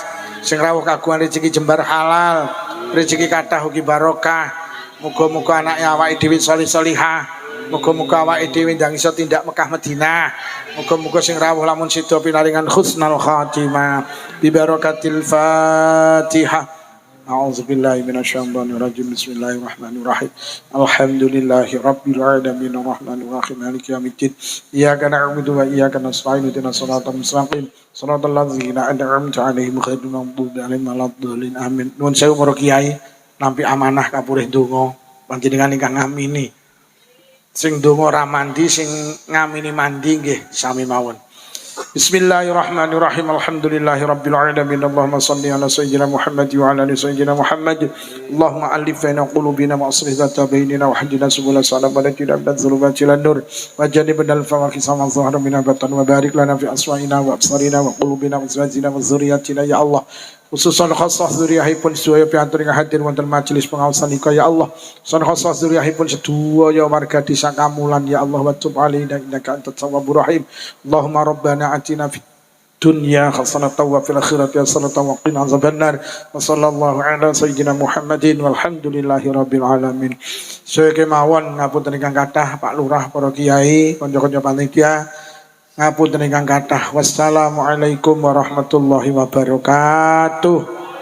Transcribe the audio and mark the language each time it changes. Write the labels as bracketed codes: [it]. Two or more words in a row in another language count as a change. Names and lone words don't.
[jv] Sing rawuh kagungan rezeki jembar halal, rezeki kathah ugi barokah. Muga-muga anake awake dhewe salih-salihah. Muga-muga awake dhewe ndang iso tindak Mekah Madinah. Muga-muga sing rawuh lamun sida pinaringan [ar] حسن الخاتمة ببركة الفاتحة. أعوذ بالله من الشيطان الرجيم. بسم الله الرحمن الرحيم. الحمد لله رب العالمين الرحمن الرحيم مالك يوم الدين. إياك نعبد وإياك نستعين اهدنا الصراط المستقيم. صراط الذين أنعمت عليهم غير المغضوب عليهم ولا الضالين. Amin. [jv] Nuwun sewu para kiai nampi amanah kapurih donga panjenengan ingkang ngamini. Sing donga ra mandi, sing ngamini mandi nggih sami mawon. [ar] بسم الله الرحمن الرحيم. الحمد لله رب العالمين. اللهم صل على سيدنا محمد وعلى آل سيدنا محمد. اللهم ألف بين قلوبنا وأصلح ذات بيننا واهدنا سبل السلام ونجنا من الظلمات إلى النور وجنبنا الفواحش ما ظهر من البطن وبارك لنا في أسماعنا وأبصارنا وقلوبنا وأزواجنا وذرياتنا يا الله. خصوصا خاصة [jv] dzurriyyahipun sedaya piantun ingkang hadir wonten majelis pengawasan ika [ar] يا الله, [jv] san khasah dzurriyyahipun sedaya warga desa Kamulan [ar] يا الله, وتب علينا إنك أنت التواب الرحيم. اللهم ربنا آتنا في الدنيا حسنة وفي الآخرة حسنة وقنا عذاب النار. وصلى الله على سيدنا محمد والحمد لله رب العالمين. [jv] Saya kemawon ngapunten ingkang kathah Pak Lurah, para kiai, kanca-kanca panitia, ngapunten ingkang kathah. [ar] والسلام عليكم ورحمة الله وبركاته.